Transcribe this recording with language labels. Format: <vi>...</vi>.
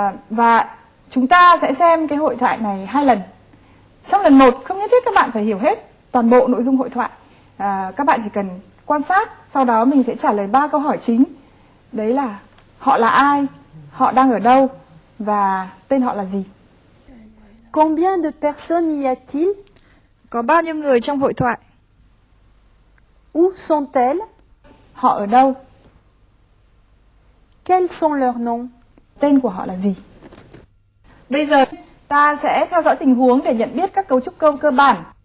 <vi>Và chúng ta sẽ xem cái hội thoại này 2 lần. Trong lần 1 không nhất thiết các bạn phải hiểu hết toàn bộ nội dung hội thoại. Các bạn chỉ cần quan sát, sau đó mình sẽ trả lời 3 câu hỏi chính. Đấy là họ là ai, họ đang ở đâu và tên họ là gì.</vi> <fr>Combien de personnes y a-t-il?</fr> <vi>Có bao nhiêu người trong hội thoại?</vi> <fr>Où sont-elles?</fr> <vi>Họ ở đâu?</vi> <fr>Quels sont leurs noms?</fr> <vi>Tên của họ là gì? Bây giờ ta sẽ theo dõi tình huống để nhận biết các cấu trúc câu cơ bản.</vi>